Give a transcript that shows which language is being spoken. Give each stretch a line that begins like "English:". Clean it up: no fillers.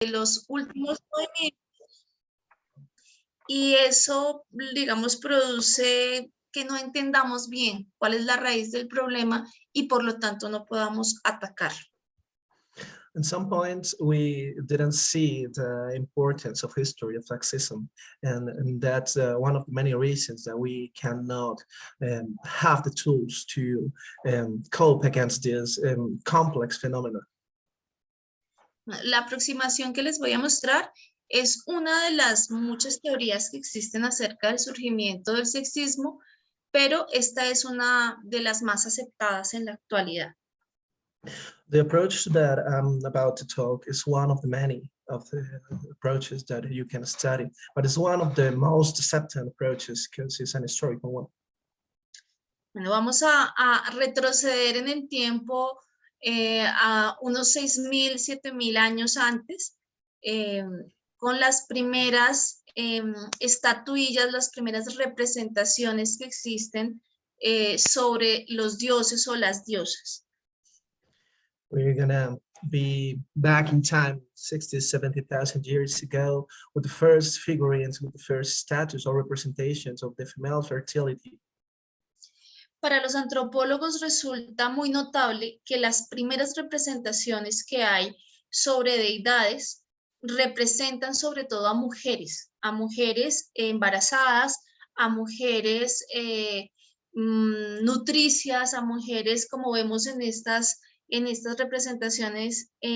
Spanish: los últimos movimientos, y eso, digamos, produce que no entendamos bien cuál es la raíz del problema y por lo tanto no podamos atacarlo.
English: At some points, we didn't see the importance of history of sexism, and that's one of the many reasons that we cannot have the tools to cope against this complex phenomena.
Spanish: La aproximación que les voy a mostrar es una de las muchas teorías que existen acerca del surgimiento del sexismo, pero esta es una de las más aceptadas en la actualidad.
English: The approach that I'm about to talk is one of the many of the approaches that you can study, but it's one of the most accepted approaches because it's an historical one.
Spanish: Bueno, vamos a retroceder en el tiempo a unos 6.000, 7.000 años antes, con las primeras estatuillas, las primeras representaciones que existen sobre los dioses o las diosas.
English: We're gonna be back in time 60, 70,000 years ago with the first figurines, with the first statues or representations of the female fertility.
Spanish: Para los antropólogos resulta muy notable que las primeras representaciones que hay sobre deidades representan sobre todo a mujeres embarazadas, a mujeres nutricias, a mujeres, como vemos en estas representaciones,